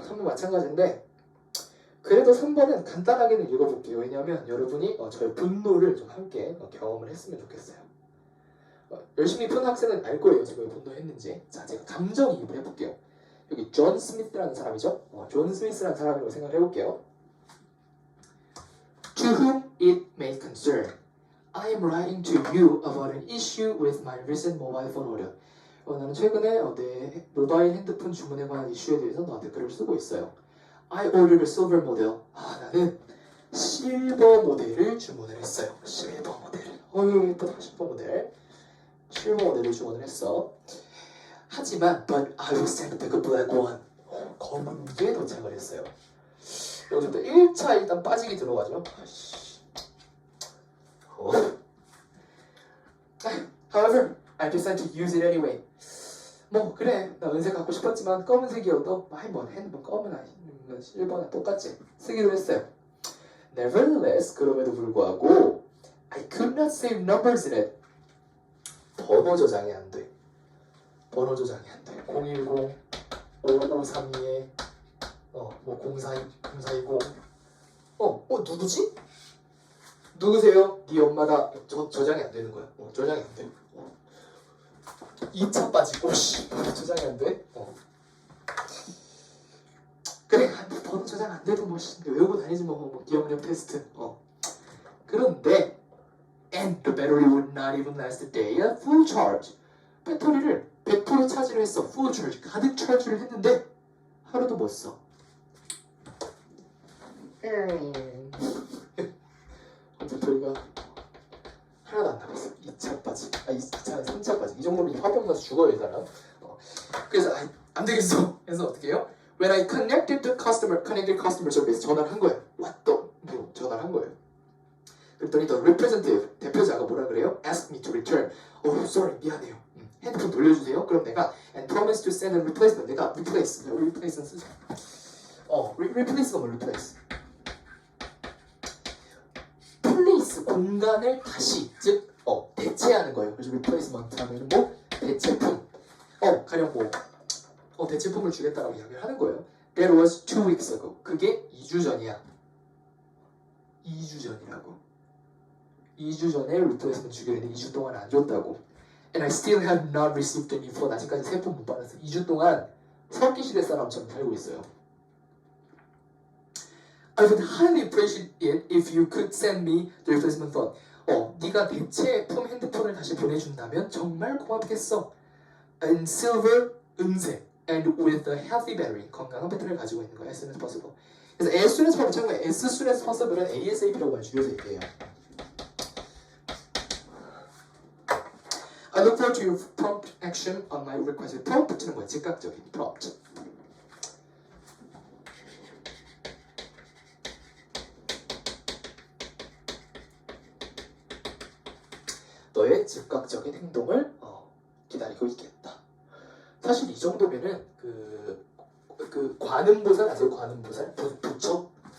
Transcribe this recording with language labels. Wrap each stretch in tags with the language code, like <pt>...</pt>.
<ko>3번 마찬가지인데 그래도 3번은 간단하게는 읽어볼게요. 왜냐하면 여러분이 저의 분노를 좀 함께 경험을 했으면 좋겠어요. 열심히 푼 학생은 알 거예요. 제가 왜 분노했는지. 자, 제가 감정이입을 해볼게요. 여기 존 스미스라는 사람이죠. 존 스미스라는 사람이라고 생각을 해볼게요.</ko> <en>To whom it may concern, I am writing to you about an issue with my recent mobile phone order.</en> <ko>나는 최근에 내 모바일 핸드폰 주문에 관한 이슈에 대해서 너한테 글을 쓰고 있어요.</ko> <en>I ordered a silver model.</en> <ko>나는 실버 모델을 주문을 했어요. 실버 모델. 어휴 예쁘다. 실버 모델. 실버 모델을 주문을 했어. 하지만</ko> <en>but I will send back a black one.</en> <ko>검은 게 도착을 했어요. 여기서부터 1차 일단 빠지기 들어가죠.</ko> <en>However, I decided to use it anyway.</en> <ko>뭐 그래 나 은색 갖고 싶었지만 검은색이어도 뭐 핸드폰 검은 실버나 똑같지 쓰기로 했어요.</ko> <en>Nevertheless,</en> <ko>그럼에도 불구하고</ko> <en>I could not save numbers in it.</en> <ko>번호 저장이 안 돼. 번호 저장이 안 돼. 010, 5532에 뭐 0420 누구지? 누구세요? 네 엄마다. 저장이 안 되는 거야. 저장이 안 돼. 2차 빠지고 저장이 안 돼? 그래 번호 저장 안 돼도 외우고 다니지 뭐 기억력 테스트. 그런데</ko> <en>and the battery would not even last a day at full charge.</en> <ko>배터리를 100% 차지를 했어. full charge 가득 차지를 했는데 하루도 못 써. 배터리가 하나도 안 남았어. 2차 빠지. 2차, 3차 빠지. 이 정도면 화병 가서 죽어요, 이 사람. 그래서 안 되겠어. 그래서 어떻게 해요?</ko> <en>When I connected customer service</en> <ko>전화를 한 거예요. 전화를 한 거예요. 그랬더니</ko> <en>the representative</en> <ko>대표자가 뭐라 그래요?</ko> <en>Asked me to return. Sorry,</en> <ko>미안해요. 핸드폰 돌려주세요. 그럼 내가</ko> <en>and promise to send a replacement.</en> <ko>내가 replace는 쓰자. replace가 뭐 replace? place 공간을 다시 즉 대체하는 거예요. 그래서 replacement 하면 뭐 대체품. 가령 대체품을 주겠다라고 이야기를 하는 거예요.</ko> <en>That was 2 weeks ago.</en> <ko>그게 2주 전이야. 2주 전이라고. 2주 전에 replacement 주기로 했는데 2주 동안 안 줬다고.</ko> <en>And I still have not received any phone.</en> <ko>아직까지 새 폰 못 받았어. 2주 동안 석기시대 사람처럼 살고 있어요.</ko> <en>I would highly appreciate it if you could send me the replacement phone.</en> <ko>네가 대체품 핸드폰을 다시 보내준다면 정말 고맙겠어.</ko> <en>And silver, 은색, and with a healthy battery,</en> <ko>건강한 배터리를 가지고 있는 거야.</ko> <en>As soon as possible.</en> <ko>그래서</ko> <en>as soon as possible,</en> <ko>참고로 as soon as possible은 ASAP라고 많이 줄여서 얘기해요. I look forward to your prompt action on my request. prompt는 뭐야? 즉각적인 prompt. 너의 즉각적인 행동을 기다리고 있겠다. 사실 이 정도면은 그 관음보살 아세요? 관음보살? 부처?</ko>